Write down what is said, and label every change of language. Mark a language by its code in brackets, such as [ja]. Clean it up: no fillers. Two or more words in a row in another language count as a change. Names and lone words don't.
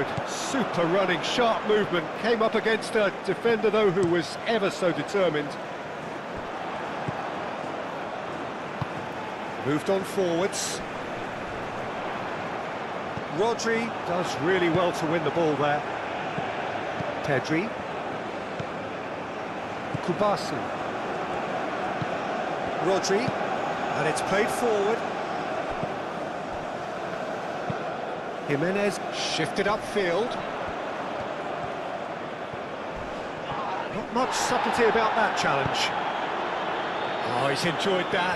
[en] Super running, sharp movement. Came up against a defender, though, who was ever so determined. Moved on forwards. Rodri does really well to win the ball there. Pedri. Kubasi. Rodri. And it's played forward. Jimenez shifted upfield. Not much subtlety about that challenge. Oh, he's enjoyed that.